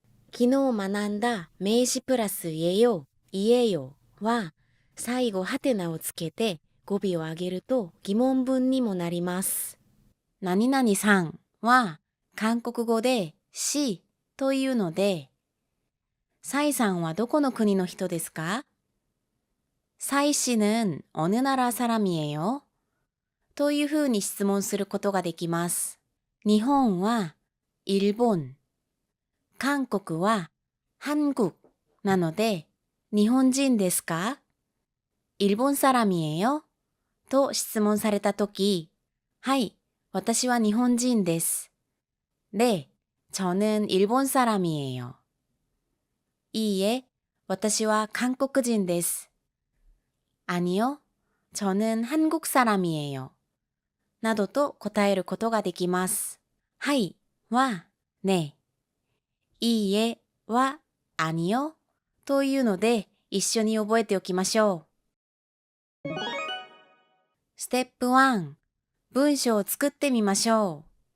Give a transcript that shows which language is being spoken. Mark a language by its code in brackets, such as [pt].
[ja] 昨日学んだ名詞プラス家よ、家よは、最後ハテナをつけて語尾を上げると疑問文にもなります。何々さんは韓国語でしというので、サイさんはどこの国の人ですか？ [ko] 사이 씨는 어느 나라 사람이에요? [ja] というふうに質問することができます。日本は일본、韓国は한국なので、日本人ですか？ [ko] 일본 사람이에요? [ja] と質問されたとき、はい、私は日本人です。 [ko] 네、저는 일본 사람이에요。 [ja] いいえ、私は韓国人です。 [ko] 아니요、저는 한국 사람이에요。 [ja] などと答えることができます。はいはね、いいえは아니요というので一緒に覚えておきましょう。ステップ1、文章を作ってみましょう。